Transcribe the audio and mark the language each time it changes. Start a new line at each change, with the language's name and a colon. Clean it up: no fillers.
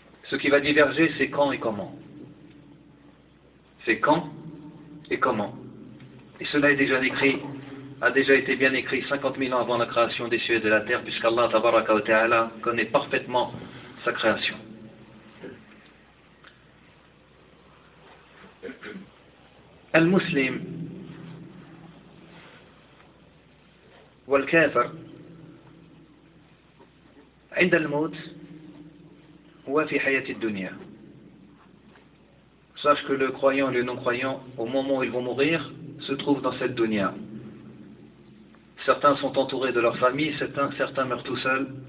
French: Ce qui va diverger, c'est quand et comment. C'est quand et comment. Et cela est déjà écrit, a déjà été bien écrit 50 000 ans avant la création des cieux et de la terre, puisqu'Allah
Arabic: tabaraka wa ta'ala
French: connaît parfaitement sa création.
Arabic: Al-Muslim wal-Kafir عند الموت هو في حياة الدنيا
French: Sache que le croyant et le non-croyant, au moment où ils vont mourir, se trouvent dans cette dunya. Certains sont entourés de leur famille, certains meurent tout seuls.